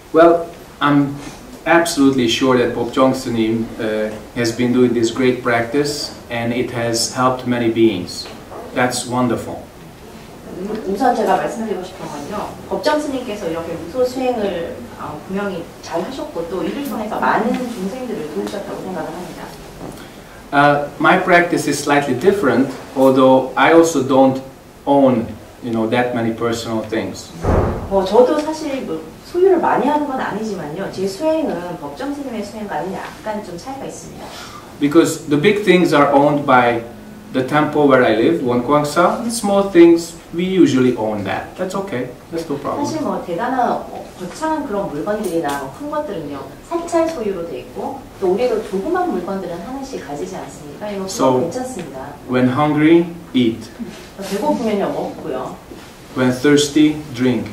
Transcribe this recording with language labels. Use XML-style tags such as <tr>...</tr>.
<en>Well, I'm absolutely sure that Bokjong Sunim has been doing this great practice, and it has helped many beings. That's wonderful.</en> <ko>우선 제가 말씀드리고 싶은 건요, 법정 스님께서 이렇게 무소 수행을 분명히 잘 하셨고 또 이를 통해서 많은 중생들을 도우셨다고 생각을 합니다.</ko> <en>My practice is slightly different, although I also don't own, that many personal things.</en> <ko>저도 사실 뭐 소유를 많이 하는 건 아니지만요, 제 수행은 법정 스님의 수행과는 약간 좀 차이가 있습니다.</ko> <en>Because the big things are owned by the temple where I live, Wonkwangsa. The small things, we usually own that. That's okay. That's no problem.</en> <ko>사실 뭐 대단한 거창한 그런 물건들이나 큰 것들은요, 사찰 소유로 돼 있고 또 우리도 조그만 물건들은 하나씩 가지지 않습니까? 이거 그건 괜찮습니다.</ko> <en>When hungry, eat.</en> <ko>배고프면요 먹고요.</ko> <en>When thirsty, drink.</en>